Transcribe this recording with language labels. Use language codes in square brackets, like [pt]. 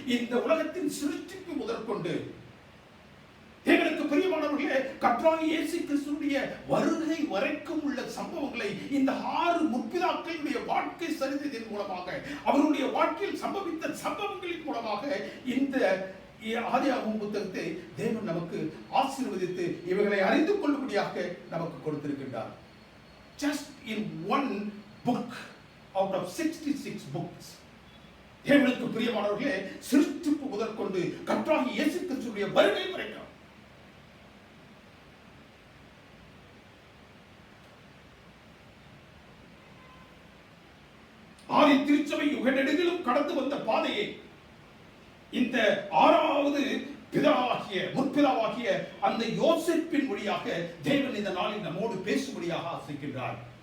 [ta] இந்த உலகத்தின் சிருஷ்டிப்பு முதற்கொண்டு தேவனுக்கு பிரியமானவர்களே, கர்த்தராகிய இயேசு கிறிஸ்துவினுடைய வருகை வரைக்கும் உள்ள சம்பவங்களை இந்த 6 முற்பிதாக்களுடைய வாழ்க்கை சரித்திரத்தின் மூலமாக, அவருடைய வாழ்க்கையில் சம்பவித்த சம்பவங்களின் மூலமாக இந்த ஆதியாகம புத்தகத்தை தேவன் நமக்கு ஆசீர்வதித்து இவைகளை அறிந்து கொள்ளும்படியாக நமக்கு கொடுத்திருக்கின்றார். [en] Just in one book out of 66 books. [ta] தேவனுக்கு பிரியமானவர்களே, சிருஷ்டிப்பு முதற்கொண்டு கர்த்தராகிய இயேசு கிறிஸ்துவினுடைய வருகை வரைக்கும் ஆதி திருச்சபை யுக நெடுகிலும் கடந்து வந்த பாதையை இந்த 6வது முற்பிதாவாகிய அந்த யோசேப்பின் வழியாக தேவன் இந்த நாளில் நம்மோடு பேசும்படியாக ஆசைக்கின்றார்.